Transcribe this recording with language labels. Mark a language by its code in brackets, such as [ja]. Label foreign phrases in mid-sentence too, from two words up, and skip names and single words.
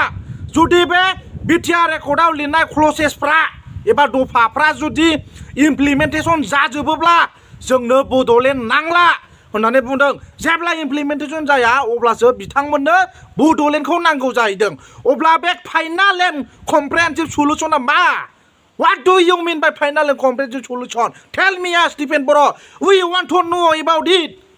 [brx] जुदि बे बिटिआर एकर्डआव लिरनाय क्लसेसफ्रा एबा दफाफ्रा जुदि इमप्लिमेन्टेसन जाजोबोब्ला जोंनो बड'लेण्ड नांला होननानै बुंदों। जेब्ला इमप्लिमेन्टेसन जाया अब्लासो बिथांमोननो बड'लेण्डखौ नांगौ जाहैदों। अब्ला बे [en] final and comprehensive solution [brx] मा? [en] What do you mean by final and comprehensive solution? Tell me, as Dipen Boro. We want to know about it.